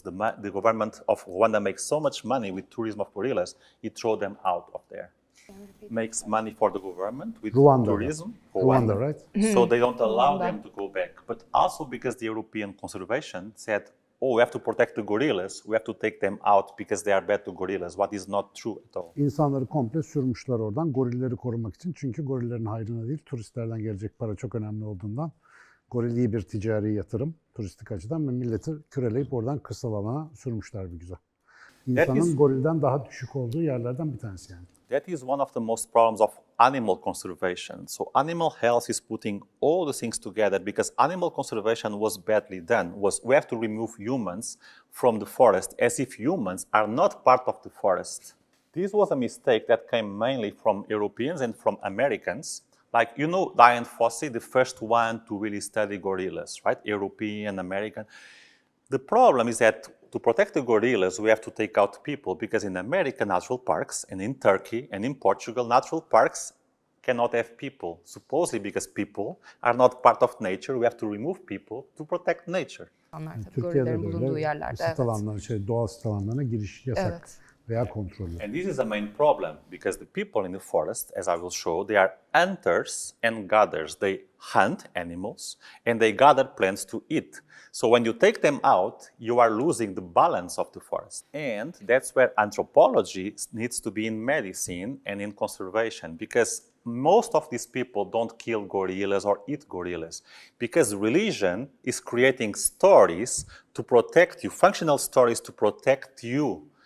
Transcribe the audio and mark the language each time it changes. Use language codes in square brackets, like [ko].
[en] The government of Rwanda makes so much money with tourism of gorillas, it throw them out of there. Makes money for the government with Rwanda. tourism. Rwanda, right? So they don't allow Rwanda. them to go back. But also because the European conservation said, oh, we have to protect the gorillas, we have to take them out because they are bad to gorillas, what is not true at all. [tr] İnsanları komple sürmüşler oradan gorilleri korumak için. Çünkü gorillerin hayrına değil, turistlerden gelecek para çok önemli olduğundan. Goril iyi bir ticari yatırım, turistik açıdan ve milleti küreleyip oradan kırsal alana sürmüşler bir güzel. İnsanın gorilden daha düşük olduğu yerlerden bir tanesi yani. [en] That is one of the most problems of animal conservation. So animal health is putting all the things together because animal conservation was badly done. We have to remove humans from the forest as if humans are not part of the forest. This was a mistake that came mainly from Europeans and from Americans. Like, you know, Diane Fossey, the first one to really study gorillas, right? European, American. The problem is that to protect the gorillas, we have to take out people because in American natural parks and in Turkey and in Portugal, natural parks cannot have people, supposedly because people are not part of nature. We have to remove people to protect nature. [tr] Onlar tabii Türkiye'de gorillerin de bulunduğu öyle yerlerde. sit alanları, doğal sit alanlarına giriş yasak Evet. veya kontrollü. [en] And this is a main problem because the people in the forest, as I will show, they are hunters and gatherers. They hunt animals and they gather plants to eat. So when you take them out, you are losing the balance of the forest. And that's where anthropology needs to be in medicine and in conservation because most of these people don't kill gorillas or eat gorillas because religion is creating stories to protect you, functional stories to protect you.